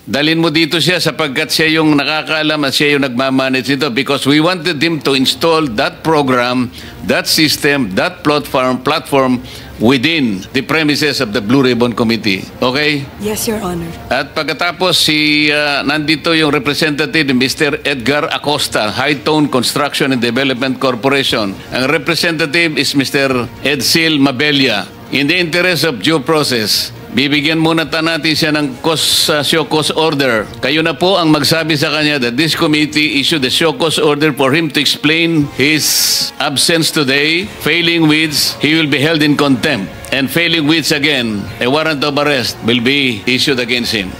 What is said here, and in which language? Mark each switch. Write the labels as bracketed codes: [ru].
[tl] Dalhin mo dito siya sapagkat siya yung nakakaalam at siya yung nagmamanage nito, [en] because we wanted him to install that program, that system, that platform within the premises of the Blue Ribbon Committee. Okay? Yes, Your Honor. [tl] At pagkatapos nandito yung representative, Mr. [en] Edgar Acosta, High Tone Construction and Development Corporation. Ang representative is Mr. Edsel Mabella. In the interest of due process, [tl] bibigyan muna natin siya ng show cause order. Kayo na po ang magsabi sa kanya [en] that this committee issued a show cause order for him to explain his absence today. Failing which, he will be held in contempt. And failing which, again, a warrant of arrest will be issued against him.